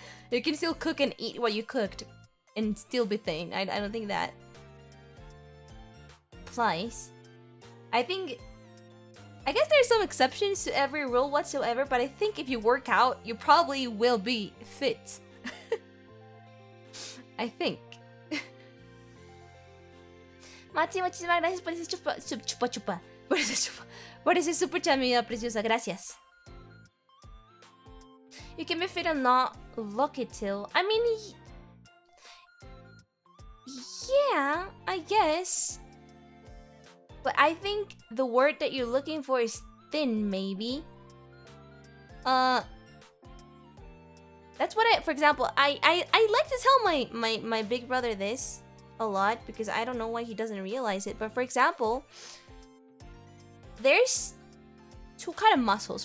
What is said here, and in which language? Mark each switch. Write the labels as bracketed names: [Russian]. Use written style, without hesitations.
[English] You can still cook and eat what you cooked and still be thin. I don't think that applies. I guess there's some exceptions to every rule whatsoever, but I think if you work out, you probably will be fit. I think. [Spanish] Mati, muchísimas gracias por ese chupa chupa. Por ese super chat, mi vida preciosa. Gracias. [English] You can be fit and not look it till. I mean, yeah, I guess. But I think the word that you're looking for is thin, maybe. That's what for example, I like to tell my big brother this a lot because I don't know why he doesn't realize it. But for example, there's two kind of muscles.